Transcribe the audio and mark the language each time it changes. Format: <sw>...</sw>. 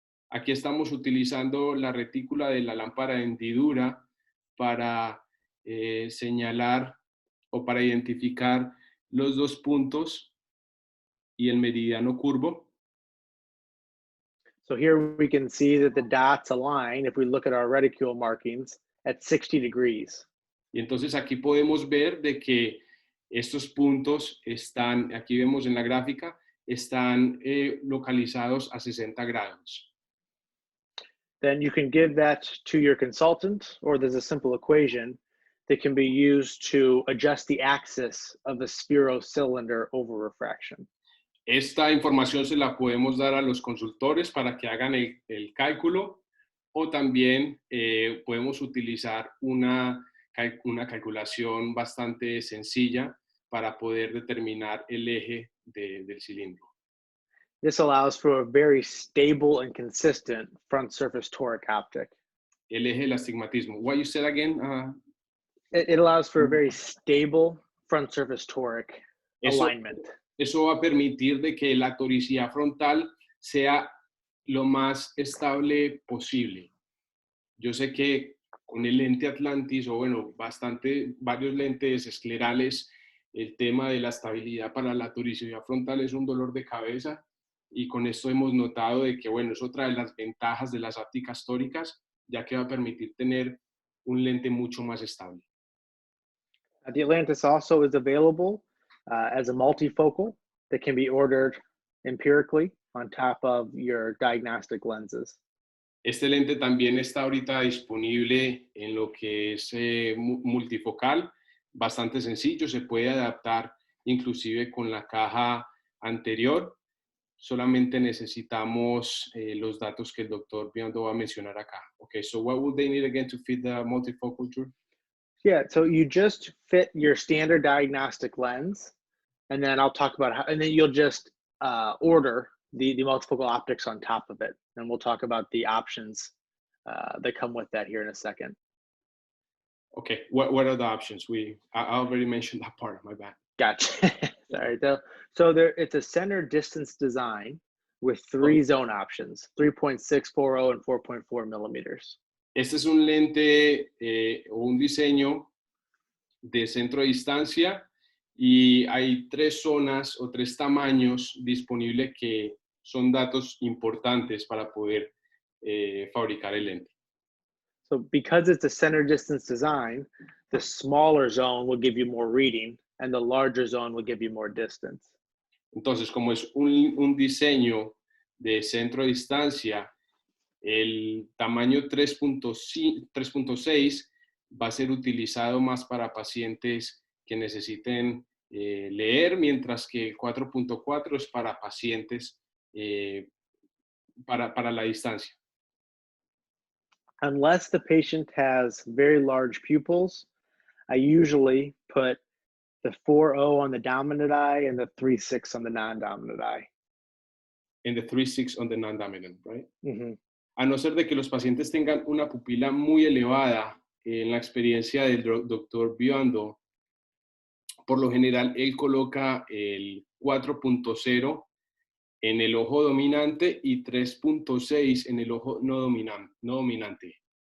<es>Aquí estamos utilizando la retícula de la lámpara de hendidura para señalar o para identificar los 2 puntos y el meridiano curvo.</es> <en>So here we can see that the dots align if we look at our reticule markings at 60 degrees.</en> <es>Y entonces aquí podemos ver de que estos puntos están, aquí vemos en la gráfica, están localizados a 60 grados.</es> <en>Then you can give that to your consultant, or there's a simple equation that can be used to adjust the axis of the spherocylinder over refraction.</en> <es>Esta información se la podemos dar a los consultores para que hagan el cálculo o también podemos utilizar una calculación bastante sencilla para poder determinar el eje del cilindro.</es> <en>This allows for a very stable and consistent front surface toric optic.</en> <es>El eje del astigmatismo.</es> <en>What you said again? It allows for a very stable front surface toric alignment.</en> <es>Eso va a permitir de que la toricidad frontal sea lo más estable posible. Yo sé que con el lente Atlantis, o bueno, varios lentes esclerales, el tema de la estabilidad para la toricidad frontal es un dolor de cabeza, y con esto hemos notado de que, bueno, es otra de las ventajas de las ópticas tóricas, ya que va a permitir tener un lente mucho más estable.</es> <en>The Atlantis also is available as a multifocal that can be ordered empirically on top of your diagnostic lenses.</en> <es>Este lente también está ahorita disponible en lo que es multifocal, bastante sencillo, se puede adaptar inclusive con la caja anterior. Solamente necesitamos los datos que el doctor Biondo va a mencionar acá.</es> <en>Okay, so what would they need again to fit the multifocal, Drew? Yeah, so you just fit your standard diagnostic lens, and then I'll talk about how, and then you'll just order the multifocal optics on top of it. And we'll talk about the options that come with that here in a second. Okay, what are the options? I already mentioned that part, my bad. Gotcha. Sorry. So it's a center distance design with three zone options, 3.640 and 4.4 millimeters.</en> <es>Este es un lente o un diseño de centro de distancia, y hay 3 zonas o 3 tamaños disponibles que son datos importantes para poder fabricar el lente.</es> <en>So because it's a center distance design, the smaller zone will give you more reading and the larger zone will give you more distance.</en> <es>Entonces, como es un diseño de centro de distancia, el tamaño 3.6 va a ser utilizado más para pacientes que necesiten leer, mientras que el 4.4 es para pacientes para la distancia.</es> <en>Unless the patient has very large pupils, I usually put the 4.0 on the dominant eye and the 3.6 on the non-dominant eye. And the 3.6 on the non-dominant, right? Mm-hmm.</en> <es>A no ser de que los pacientes tengan una pupila muy elevada, en la experiencia del doctor Biondo, por lo general él coloca el 4.0 en el ojo dominante y 3.6 en el ojo no dominante.</es>